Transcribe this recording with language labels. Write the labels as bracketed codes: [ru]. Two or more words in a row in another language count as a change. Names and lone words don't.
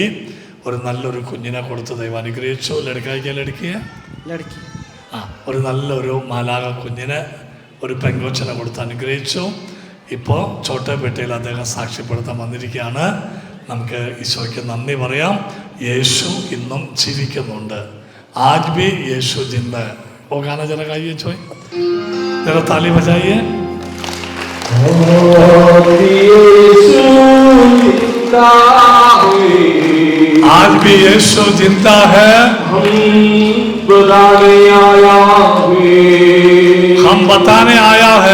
[ml] ഒരു നല്ലൊരു കുഞ്ഞിനെ കൊടുത്ത് ദൈവം അനുഗ്രഹിച്ചു. ലടുക്കി ഒരു നല്ലൊരു മാലാക കുഞ്ഞിനെ, ഒരു പെങ്കൊച്ചിനെ കൊടുത്ത് അനുഗ്രഹിച്ചു. ഇപ്പോൾ ചോട്ടേപ്പേട്ടയിൽ അദ്ദേഹം സാക്ഷ്യപ്പെടുത്താൻ വന്നിരിക്കുകയാണ്. നമുക്ക് ഈശോയ്ക്ക് നന്ദി പറയാം. യേശു ഇന്നും ജീവിക്കുന്നുണ്ട്. [hi] आज भी यीशु जिंदा है. वो गाना जरा गाइए छोय, जरा ताली बजाइए. आज भी यीशु जिंदा है. हम बताने आया है.